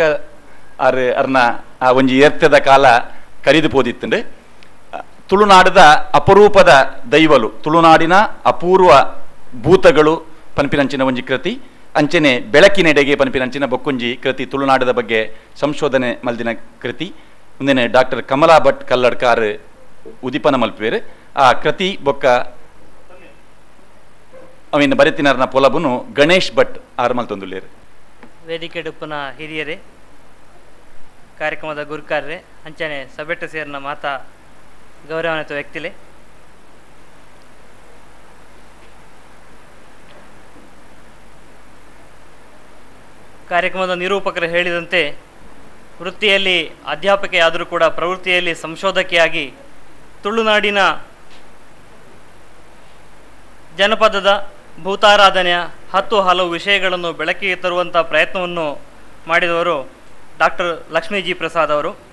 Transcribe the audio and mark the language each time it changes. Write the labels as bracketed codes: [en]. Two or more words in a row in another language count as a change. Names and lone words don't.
[tcy] ಆರು ಅರ್ನ ಆ ಒಂಜಿ ಏರ್ತದ ಕಾಲ ಕರಿದು ಪೋದಿತ್ತಂಡು ತುಳುನಾಡದ ಅಪರೂಪದ ದೈವಲು ತುಳುನಾಡಿನ ಅಪೂರ್ವ ಭೂತಗಳು ಪನ್ಪಿನಂಚಿನ ಒಂಜಿ ಕೃತಿ ಅಂಚನೆ ಬೆಳಕಿನೆಡೆಗೆ ಪನ್ಪಿನಂಚಿನ ಬೊಕ್ಕೊಂಜಿ ಕೃತಿ ತುಳುನಾಡದ ಬಗ್ಗೆ ಸಂಶೋಧನೆ ಮಲ್ದಿನ ಕೃತಿ ಮುಂದಿನ ಡಾಕ್ಟರ್ ಕಮಲಾ ಭಟ್ ಕಲ್ಲಡ್ಕಾರ್ ಉದಿಪನ ಮಲ್ಪುವೇರು ಆ ಕೃತಿ ಬೊಕ್ಕ ಅವಿನ ಬರೆತಿನರ್ನ ಪೊಲಬುನು ಗಣೇಶ್ ಭಟ್ ಆರು ಮಲ್ತೊಂದುಲ್ಲೇರು ವೇದಿಕೆ ಡುಪ್ಪನ ಹಿರಿಯರೇ ಕಾರ್ಯಕ್ರಮದ ಗುರುಕಾರ್ರೆ ಅಂಚನೆ ಸಭೆಟ್ಟು ಸೇರಿನ ಮಾತಾ ಗೌರವಾನ್ವಿತ ವ್ಯಕ್ತಿಲೆ [kn] ಕಾರ್ಯಕ್ರಮದ ನಿರೂಪಕರು ಹೇಳಿದಂತೆ ವೃತ್ತಿಯಲ್ಲಿ ಅಧ್ಯಾಪಕಿಯಾದರೂ ಕೂಡ ಪ್ರವೃತ್ತಿಯಲ್ಲಿ ಸಂಶೋಧಕಿಯಾಗಿ ತುಳುನಾಡಿನ ಜನಪದದ ಭೂತಾರಾಧನೆಯ ಹಲವು ವಿಷಯಗಳನ್ನು ಬೆಳಕಿಗೆ ತರುವಂಥ ಪ್ರಯತ್ನವನ್ನು ಮಾಡಿದವರು ಡಾಕ್ಟರ್ ಲಕ್ಷ್ಮೀ ಜಿ ಪ್ರಸಾದ್ ಅವರು.